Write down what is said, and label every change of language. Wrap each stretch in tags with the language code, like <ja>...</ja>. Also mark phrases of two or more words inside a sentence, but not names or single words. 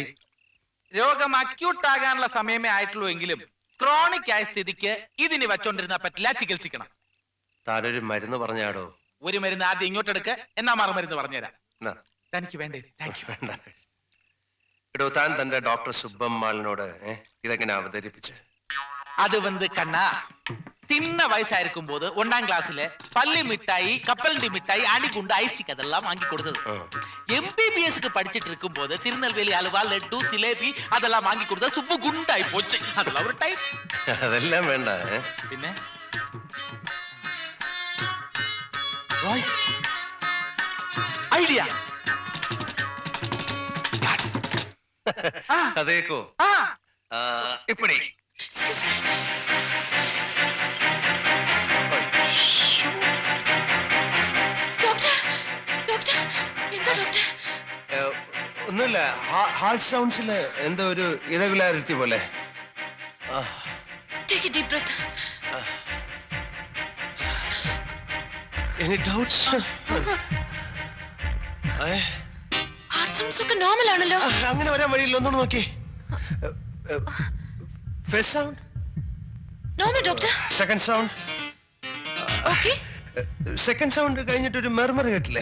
<ml>രോഗം അക്യൂട്ട് ആകാനുള്ള സമയമേ ആയിട്ടുള്ളൂ എങ്കിലും ക്രോണിക് ആയ സ്ഥിതിക്ക് ഇതിന് വച്ചോണ്ടിരുന്ന പറ്റില്ല, ചികിത്സിക്കണം. താനൊരു മരുന്ന് പറഞ്ഞാടോ? ഒരു മരുന്ന് ആദ്യം ഇങ്ങോട്ട് എടുക്ക്, എന്നാ മറുമരുന്ന് പറഞ്ഞുതരാം. എന്നാ, തനിക്ക് വേണ്ടേ?</ml> <en>thank you.</en> <ml>വേണ്ട. എടോ, താൻ തന്റെ ഡോക്ടർ സുബ്ബമ്മാളിനോട് ഇതെങ്ങനെ അവതരിപ്പിച്ച്?</ml> <ta>அது வந்து கண்ணா, சின்ன வயசா இருக்கும் போது 1ஆம் கிளாஸ்ல பள்ளி மிட்டாய், கப்பலண்டி மிட்டாய், ஆணிகுண்டு, ஐஸ்டிக் அதெல்லாம் வாங்கி கொடுத்தது. எம்பிபிஎஸ்க்கு படிச்சிட்டு இருக்கும் போது திருநெல்வேலி அல்வா, லட்டு, சிலேபி அதெல்லாம் வாங்கி கொடுத்தது. சுப்பு குண்டாய் போச்சு. அதெல்லாம் ஒரு டைப்.</ta> <ml>അതെല്ലാം വേണ്ട.</ml> <ta>പിന്നെ ராய் ஐடியா. அதேக்கோ இப்படி</ta> <ml>ഡോക്ടർ, ഡോക്ടർ, എന്താ ഡോക്ടർ? ഒന്നുമില്ല,</ml> <en>heart soundsil</en> <ml>എന്തോ ഒരു ഇറഗുലാരിറ്റി പോലെ.</ml> <en>Take a deep breath. Any doubts? heart sounds</en> <ml>ഒക്കെ നോർമൽ ആണല്ലോ. അങ്ങനെ വരാൻ വഴിയില്ല, ഒന്നുകൂടെ നോക്കി.</ml> <en>first sound normal doctor. second sound</en> <ml>ഓക്കേ.</ml> <en>second sound</en> <ml>കഴിഞ്ഞിട്ട് ഒരു മെർമർ കേട്ടില്ലേ?</ml>